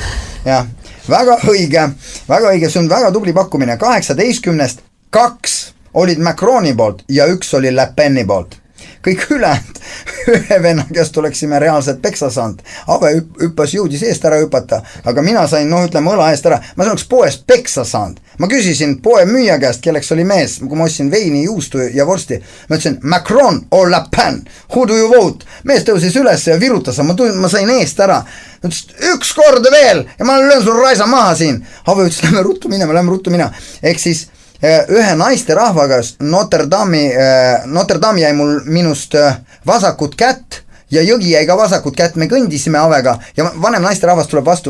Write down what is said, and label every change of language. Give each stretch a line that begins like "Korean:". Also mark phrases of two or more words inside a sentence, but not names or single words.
Estonian: Ja, väga õige, see on väga tubli pakkumine, 18-st 2 olid Macroni poolt ja 1 oli Le Peni poolt. Kõik ülejäänud ühe venna käest oleksime reaalselt peksa saanud. Ave jõudis eest ära hüpata, aga mina sain, ütleme, õla eest ära. Ma oleks poest peksa saanud. Ma küsisin poe müüja käest, kelleks oli mees, kui ma ostsin veini, juustu ja vorsti. Ma ütlesin,
English: Macron or Le Pen, who do you vote?
Estonian: Mees tõusis üles ja virutas, ma sain eest ära. Ütles, 1 kord veel ja ma löön sul raisa maha siin. Ave ütles, lähme ruttu minema. Ehk siis ühe naiste rahvaga Notre Dame jäi mul minust vasakut kätt ja Jõgi jäi ka vasakut kätt, me kõndisime Avega ja vanem naiste rahvas tuleb vastu.